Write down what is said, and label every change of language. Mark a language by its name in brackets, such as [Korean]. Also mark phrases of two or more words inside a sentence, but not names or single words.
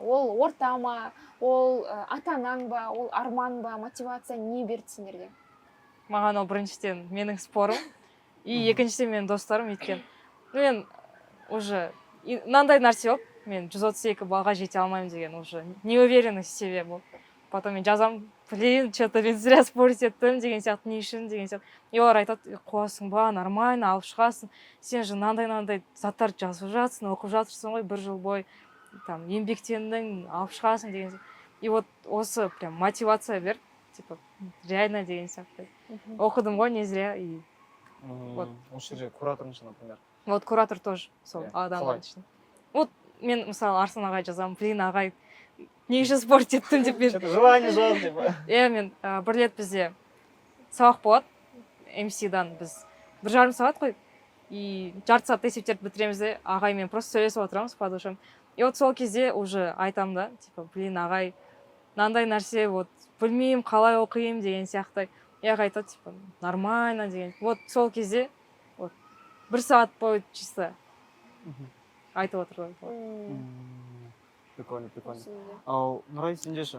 [Kazakh] Ол орта ма, ол ата-анаң ба, ол арман ба, мотивация не берді сендерге? Маған ол біріншіден менің спорым, и екіншіден менің достарым, өйткені мен уже мынандай нәрсе болып, мен 132 балға жете алмаймын деген уже [Russian] неуверенность в себе [Kazakh] болды. Потом мен жазам, [Russian] блин, что-то [Kazakh] мен [Russian] зря спорить [Kazakh] еттім деген сияқты, не үшін деген сияқты. И олар айтады, қуасың ба, нормально, алып шығасың, сен же мынандай заттар жазып жатсың, оқып жатырсың ғой 1 жыл бойы, там еңбектендің, алып шығасың деген сияқты. [Russian] И вот [Kazakh] осы прям мотивация берді, [Russian] типа реально [Kazakh] деген сияқты. Оқыдым ғой [Russian] не зря, и вот. [Kazakh] Осы жерде кураторың үшін, например. [Russian] Вот куратор тоже [Kazakh] сол адамдар үшін. Вот мен мысалы Арслан ағай жазамын, блин, ағай, не үшін спорт еттім деп мен. Желание жаз деп. Мен бір рет бізде сабақ болады, MC-дан біз 1,5 сағат қой, и жарты сағатта есептерді бітіреміз де, ағаймен просто сөйлесіп отырамыз [Russian] по душам. И вот [Kazakh] сол кезде уже айтамын да, [Russian] типа, блин, [Kazakh] ағай, мынандай нәрсе, вот білмеймін, қалай оқимын деген сияқты. И ағай айтады, [Russian] типа, нормально [Kazakh] деген. Вот сол кезде 1 сағат бойы чисто айтып отырды. Прикольно. Ал Нұрай, сенде ше?